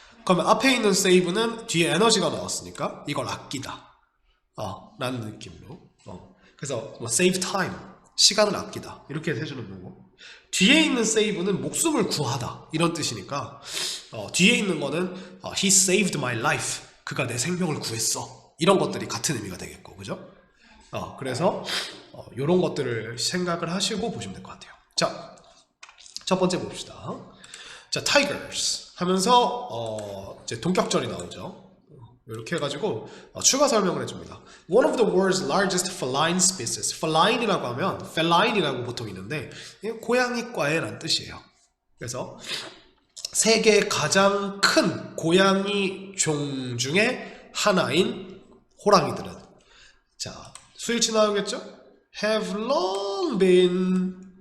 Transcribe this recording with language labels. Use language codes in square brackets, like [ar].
[ko] 그러면 앞에 있는 save는 뒤에 에너지가 나왔으니까 이걸 아끼다 라는 느낌으로 그래서 뭐 [en] save time [ko] 시간을 아끼다 이렇게 해주는 거고, 뒤에 있는 save는 목숨을 구하다 이런 뜻이니까 뒤에 있는 거는 [en] he saved my life [ko] 그가 내 생명을 구했어 이런 것들이 같은 의미가 되겠고, 그죠? 그래서 이런 것들을 생각을 하시고 보시면 될 것 같아요. 자, 첫 번째 봅시다. 자, tigers 하면서 이제 동격절이 나오죠. 이렇게 해가지고 추가 설명을 해줍니다. [en] One of the world's largest feline species. [ko] feline이라고 하면 feline이라고 보통 있는데 고양이과의라는 뜻이에요. 그래서 세계 가장 큰 고양이 종 중에 하나인 호랑이들은, 자, 스위치 나오겠죠? [en] have long been.